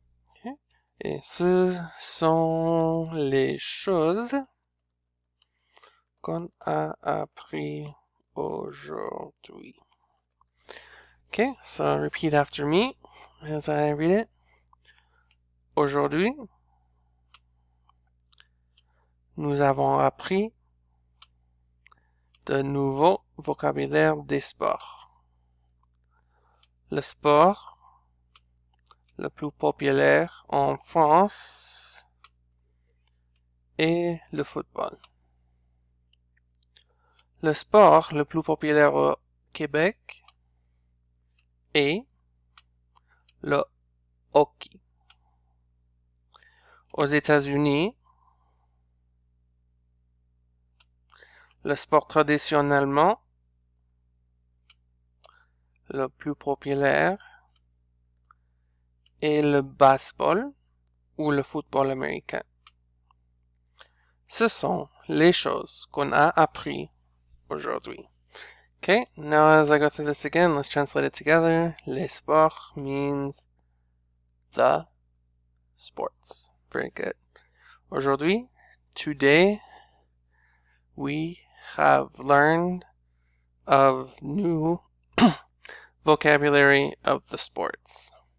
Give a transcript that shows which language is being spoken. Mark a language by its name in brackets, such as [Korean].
[French] Okay. Et ce sont les choses qu'on a appris aujourd'hui. [English] Okay, so repeat after me as I read it. [French] Aujourd'hui, nous avons appris de nouveaux vocabulaires des sports. Le sport le plus populaire en France est le football. Le sport le plus populaire au Québec est le hockey. Aux États-Unis, le sport traditionnellement le plus populaire est le baseball ou le football américain. Ce sont les choses qu'on a appris aujourd'hui. [English] Okay, now as I go through this again, let's translate it together. Les sports means the sports. Very good. Aujourd'hui, today, we have learned of new vocabulary of the sports.